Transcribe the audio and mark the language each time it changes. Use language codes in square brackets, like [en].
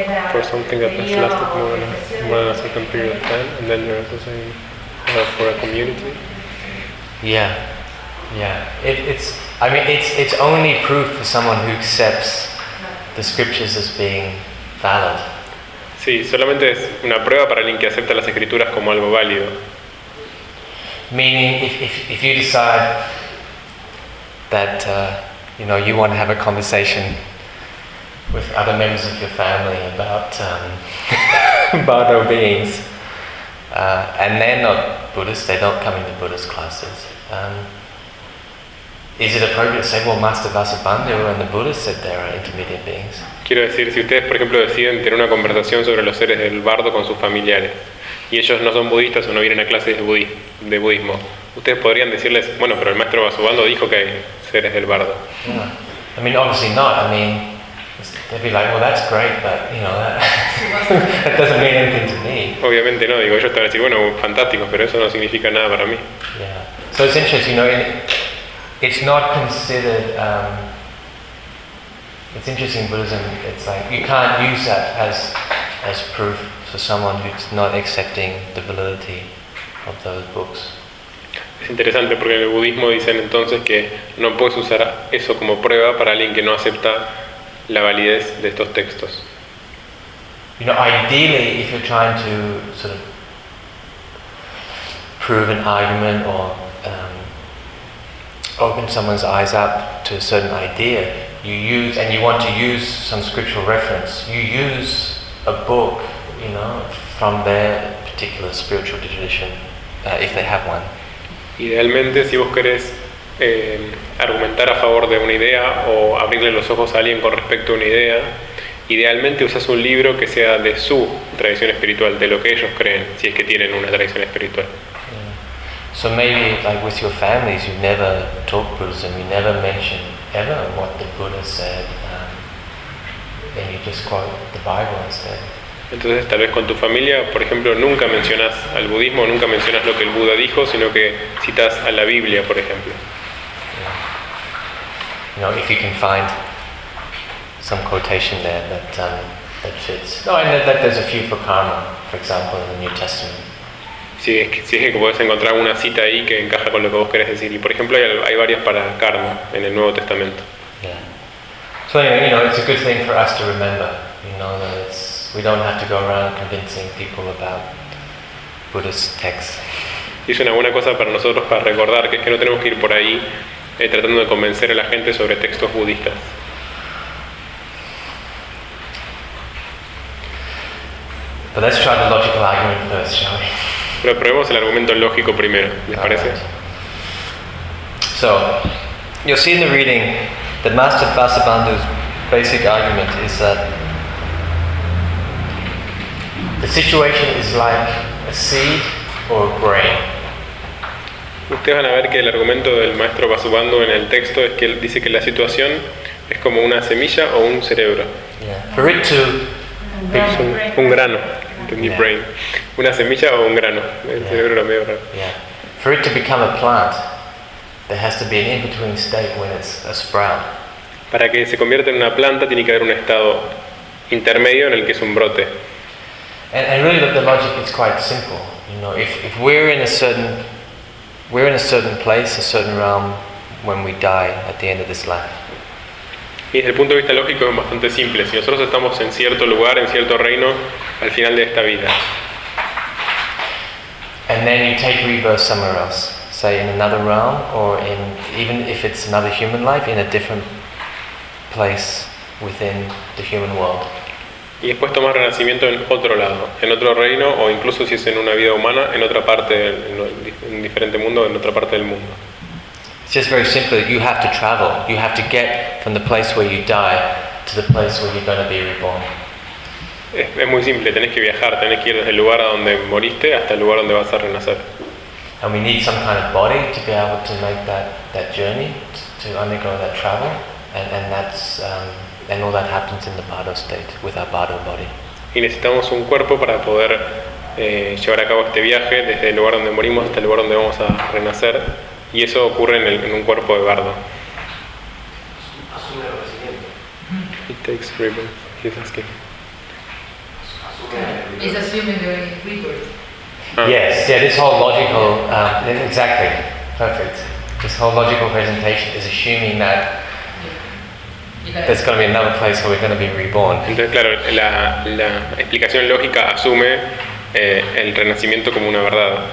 [en] For something that has lasted more than a certain period of time, and then you're also saying for a community. Yeah, yeah. It's only proof for someone who accepts the scriptures as being valid. [es] Sí, solamente es una prueba para alguien que acepta las escrituras como algo válido. [en] Meaning, if you decide that you know, you want to have a conversation with other members of your family about Bardo beings, and they're not Buddhist, they don't come into Buddhist classes. Is it appropriate to say, well, Master Vasubandhu and the Buddha said they are intermediate beings? [es] Quiero decir, si ustedes, por ejemplo, deciden tener una conversación sobre los seres del bardo con sus familiares, y ellos no son budistas o no vienen a clases de budismo, ustedes podrían decirles, bueno, pero el Maestro Vasubandhu dijo que hay seres del bardo. [en] Yeah. I mean, obviously not. I mean, they'd be like, well, that's great, but, you know, that doesn't mean anything to me. [es] Obviamente no. Digo, ellos te van a decir, bueno, fantástico, pero eso no significa nada para mí. [en] Yeah. So it's interesting, you know, it's not considered. It's interesting Buddhism. It's like you can't use that as proof for someone who's not accepting the validity of those books. [es] Es interesante porque en el budismo dicen entonces que no puedes usar eso como prueba para alguien que no acepta la validez de estos textos. [en] You know, ideally, if you're trying to sort of prove an argument or open someone's eyes up to a certain idea, you use, and you want to use some scriptural reference, you use a book, you know, from their particular spiritual tradition, if they have one. [es] Idealmente, si vos querés argumentar a favor de una idea o abrirle los ojos a alguien con respecto a una idea, idealmente usas un libro que sea de su tradición espiritual, de lo que ellos creen, si es que tienen una tradición espiritual. [en] So maybe like with your families, you never talk Buddhism, you never mention ever what the Buddha said, and you just quote the Bible instead. [es] Entonces, tal vez con tu familia, por ejemplo, nunca mencionas al budismo, nunca mencionas lo que el Buda dijo, sino que citas a la Biblia, por ejemplo. [en] Yeah. You know, if you can find some quotation there that fits. No, and that there's a few for karma, for example, in the New Testament. [es] Si es que puedes encontrar una cita ahí que encaja con lo que vos querés decir. Y por ejemplo, hay varias para karma en el Nuevo Testamento. [en] Yeah. So anyway, you know, it's a good thing for us to remember. You know, that it's, we don't have to go around convincing people about Buddhist texts. [es] Y es una buena cosa para nosotros para recordar que es que no tenemos que ir por ahí tratando de convencer a la gente sobre textos budistas. [en] But let's try the logical argument first, shall we? [es] Pero probemos el argumento lógico primero, ¿les parece? [en] So, you'll see in the reading that Master Vasubandhu's basic argument is that the situation is like a seed or a grain. [es] Ustedes van a ver que el argumento del Maestro Vasubandhu en el texto es que él dice que la situación es como una semilla o un cerebro. [en] Yeah. For it to [es] un grano. Yeah. Brain. Una semilla o un grano. El cerebro era medio raro. [en] Yeah. For it to become a plant, there has to be an in-between state when it's a sprout. [es] Para que se convierta en una planta, tiene que haber un estado intermedio en el que es un brote. [en] And really, the logic is quite simple. You know, if we're in a certain place, a certain realm, when we die at the end of this life. [es] Y desde el punto de vista lógico es bastante simple. Si nosotros estamos en cierto lugar, en cierto reino, al final de esta vida. [en] And then you take rebirth somewhere else, say in another realm, or in even if it's another human life, in a different place within the human world. [es] Y después tomas renacimiento en otro lado, en otro reino, o incluso si es en una vida humana, en otra parte, en diferente mundo, en otra parte del mundo. [en] It's just very simple. You have to travel. You have to get from the place where you die to the place where you're going to be reborn. [es] Es muy simple. Tenés que viajar. Tenés que ir desde el lugar donde moriste hasta el lugar donde vas a renacer. [en] And we need some kind of body to be able to make that journey, to undergo that travel, and all that happens in the bardo state with our bardo body. [es] Y necesitamos un cuerpo para poder llevar a cabo este viaje desde el lugar donde morimos hasta el lugar donde vamos a renacer. Y eso ocurre en un cuerpo de bardo. Asume el renacimiento. [en] It takes rebirth. He's asking. Is assuming the rebirth. Ah. Yes. Yeah. This whole logical. Exactly. Perfect. This whole logical presentation is assuming that there's going to be another place where we're going to be reborn. [es] Entonces, claro, la explicación lógica asume el renacimiento como una verdad.